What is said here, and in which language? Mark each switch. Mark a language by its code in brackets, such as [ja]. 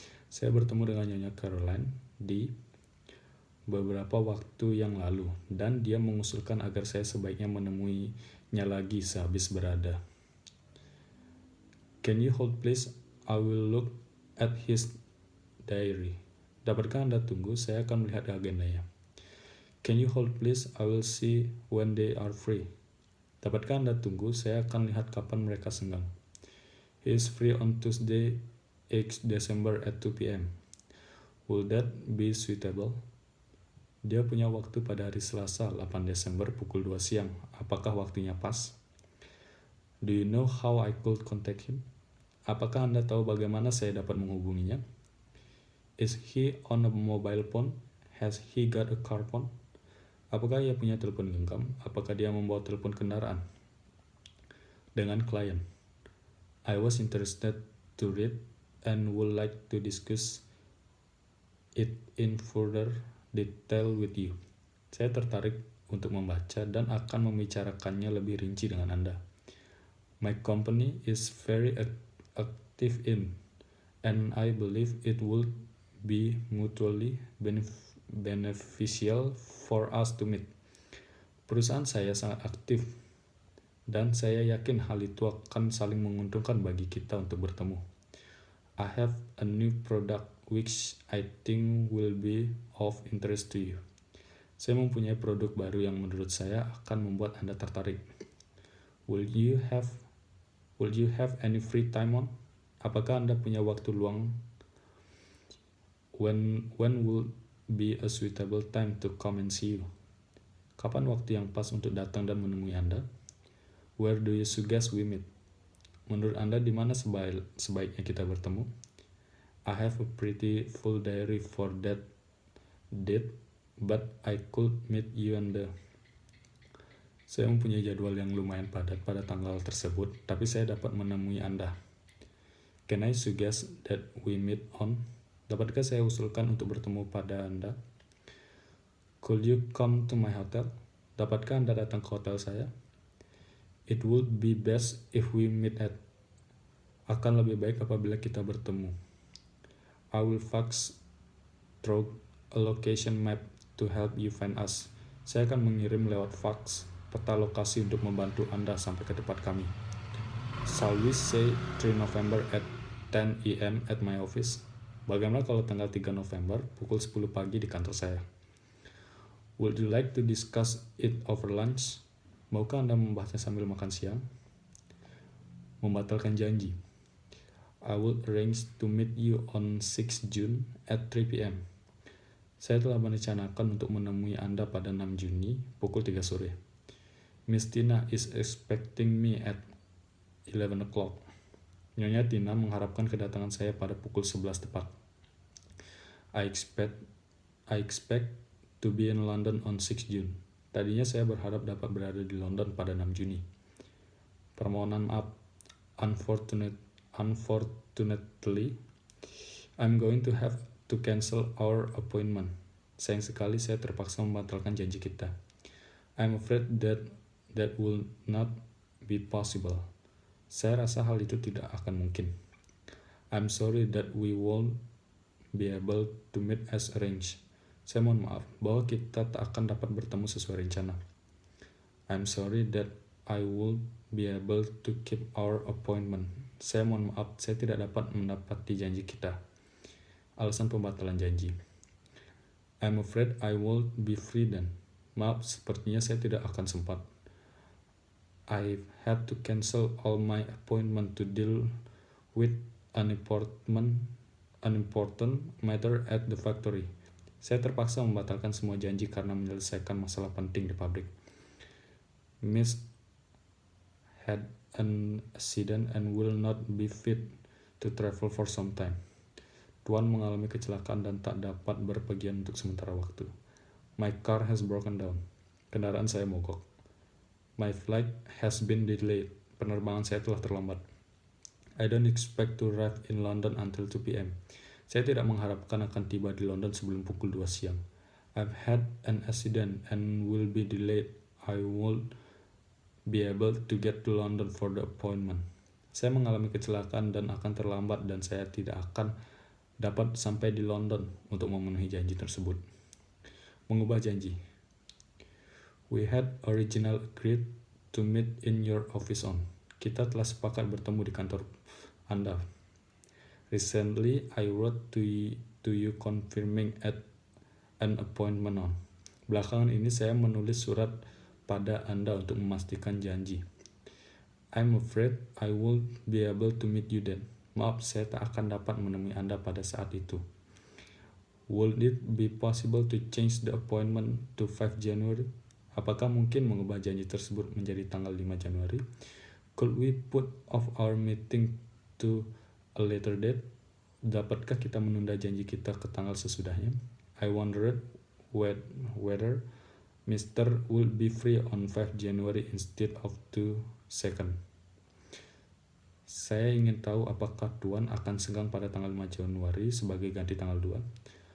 [id] Saya bertemu dengan Nyonya Caroline di beberapa waktu yang lalu, dan dia mengusulkan agar saya sebaiknya menemuinya lagi sehabis berada. [en] Can you hold please? I will look at his diary. [id] Dapatkah Anda tunggu? Saya akan melihat agendanya. [en] Can you hold please? I will see when they are free. [id] Dapatkah Anda tunggu? Saya akan lihat kapan mereka senggang. [en] He is free on Tuesday, 8 December at 2 p.m. Will that be suitable? [id] Dia punya waktu pada hari Selasa, 8 Desember pukul 2 siang. Apakah waktunya pas? [en] Do you know how I could contact him? [id] Apakah Anda tahu bagaimana saya dapat menghubunginya? [en] Is he on a mobile phone? Has he got a car phone? [id] Apakah ia punya telepon genggam? Apakah dia membawa telepon kendaraan? Dengan klien. [en] I was interested to read and would like to discuss it in further detail with you. [id] Saya tertarik untuk membaca dan akan membicarakannya lebih rinci dengan Anda. [en] My company is very active in, and I believe it would be mutually beneficial for us to meet. [id] Perusahaan saya sangat aktif, dan saya yakin hal itu akan saling menguntungkan bagi kita untuk bertemu. [en] I have a new product which I think will be of interest to you. [id] Saya mempunyai produk baru yang menurut saya akan membuat Anda tertarik. [en] Will you have any free time on? [id] Apakah Anda punya waktu luang? [en] When will be a suitable time to come and see you? [id] Kapan waktu yang pas untuk datang dan menemui Anda? [en] Where do you suggest we meet? [id] Menurut Anda di mana sebaiknya kita bertemu? [en] I have a pretty full diary for that date, but I could meet you on the... [id] Saya mempunyai jadwal yang lumayan padat pada tanggal tersebut, tapi saya dapat menemui Anda. [en] Can I suggest that we meet on? [id] Dapatkah saya usulkan untuk bertemu pada Anda? [en] Could you come to my hotel? [id] Dapatkah Anda datang ke hotel saya? [en] It would be best if we meet at. [id] Akan lebih baik apabila kita bertemu. [en] I will fax through a location map to help you find us. [id] Saya akan mengirim lewat fax peta lokasi untuk membantu Anda sampai ke tempat kami. [en] Shall we say 3 November at 10 AM at my office? [id] Bagaimana kalau tanggal 3 November pukul 10 pagi di kantor saya? [en] Would you like to discuss it over lunch? [id] Maukah Anda membahasnya sambil makan siang? Membatalkan janji. [en] I will arrange to meet you on 6 June at 3 PM. [id] Saya telah merencanakan untuk menemui Anda pada 6 Juni pukul 3 sore. [en] Miss Tina is expecting me at 11 o'clock. [id] Nyonya Tina mengharapkan kedatangan saya pada pukul 11 tepat. [en] I expect to be in London on 6 June. [id] Tadinya saya berharap dapat berada di London pada 6 Juni. Permohonan maaf. [en] Unfortunately, I'm going to have to cancel our appointment. [id] Sayang sekali saya terpaksa membatalkan janji kita. [en] I'm afraid that will not be possible. [id] Saya rasa hal itu tidak akan mungkin. [en] I'm sorry that we won't be able to meet as arranged. [id] Saya mohon maaf bahwa kita tak akan dapat bertemu sesuai rencana. [en] I'm sorry that I won't be able to keep our appointment. [id] Saya mohon maaf, saya tidak dapat mendapati janji kita. Alasan pembatalan janji. [en] I'm afraid I won't be free then. [id] Maaf, sepertinya saya tidak akan sempat. [en] I've had to cancel all my appointment to deal with an important matter at the factory. [id] Saya terpaksa membatalkan semua janji karena menyelesaikan masalah penting di pabrik. [en] Miss had an accident and will not be fit to travel for some time. [id] Tuan mengalami kecelakaan dan tak dapat berpergian untuk sementara waktu. [en] My car has broken down. [id] Kendaraan saya mogok. [en] My flight has been delayed. [id] Penerbangan saya telah terlambat. [en] I don't expect to arrive in London until 2 PM. [id] Saya tidak mengharapkan akan tiba di London sebelum pukul 2 siang. [en] I've had an accident and will be delayed. I won't be able to get to London for the appointment. [id] Saya mengalami kecelakaan dan akan terlambat dan saya tidak akan dapat sampai di London untuk memenuhi janji tersebut. Mengubah janji. [en] We had originally agreed to meet in your office on. [id] Kita telah sepakat bertemu di kantor Anda. [en] Recently, I wrote to you confirming an appointment on. [id] Belakangan ini saya menulis surat pada Anda untuk memastikan janji. [en] I'm afraid I won't be able to meet you then. [id] Maaf, saya tak akan dapat menemui Anda pada saat itu. [en] Would it be possible to change the appointment to 5 January? [id] Apakah mungkin mengubah janji tersebut menjadi tanggal 5 Januari? [en] Could we put off our meeting to a later date? [id] Dapatkah kita menunda janji kita ke tanggal sesudahnya? [en] I wondered whether Mr. would be free on 5 January instead of 2 2nd. [id] Saya ingin tahu apakah Tuan akan senggang pada tanggal 5 Januari sebagai ganti tanggal 2.